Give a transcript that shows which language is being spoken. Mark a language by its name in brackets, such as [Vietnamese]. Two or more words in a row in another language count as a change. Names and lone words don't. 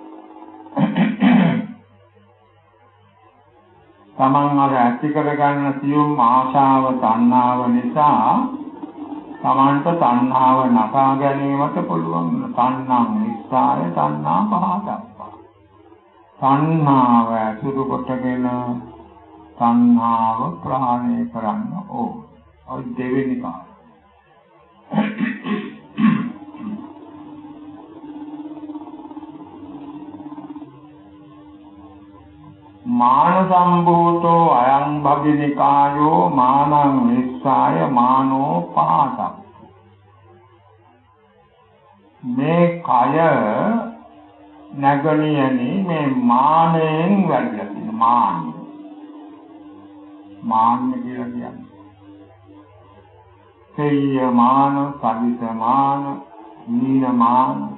[Sinhala] තමන් අර ඇති කරගන්න සියුම් ආශාව තණ්හාව නිසා තමන්ට තණ්හාව නසා ගැනීමට පුළුවන්. [Pali] තණ්හං නිස්සාය තණ්හා පහතක්. [Sinhala] තණ්හාව ඇසුරු කොටගෙන තණ්හාව ප්‍රහාණය කරන්න ඕන. ඔය දෙවෙනි කාරණය. [Pali] මාන සම්භූතෝ අයං භගිනිකායෝ මානං නිස්සාය මානෝ පහතක්. [Sinhala] මේ කය නැගණියනි මේ මානෙන් වැඩිලා තියෙන මාන කියලා කියන්නේ [Pali] සේය මාන, සවිත මාන, නීන මාන.